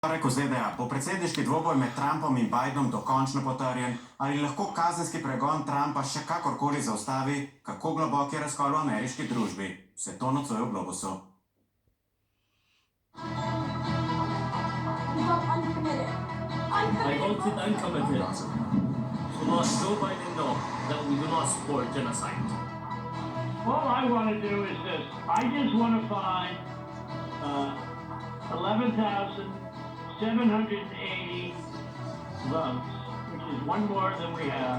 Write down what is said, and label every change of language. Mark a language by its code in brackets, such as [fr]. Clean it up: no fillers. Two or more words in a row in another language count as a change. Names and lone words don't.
[sl] Torek v ZDA, bo predsedniški dvoboj med Trumpom in Bidenom dokončno potrjen, ali lahko kazenski pregon Trumpa še kakorkoli zaustavi, kako globok je razkol v ameriški družbi. Vse to nocoj v Globusu. [en] I voted uncommitted. So let Joe Biden know that we do not support genocide. All I want to do is this. I just want to find 11,780 votes, which is one more than we have.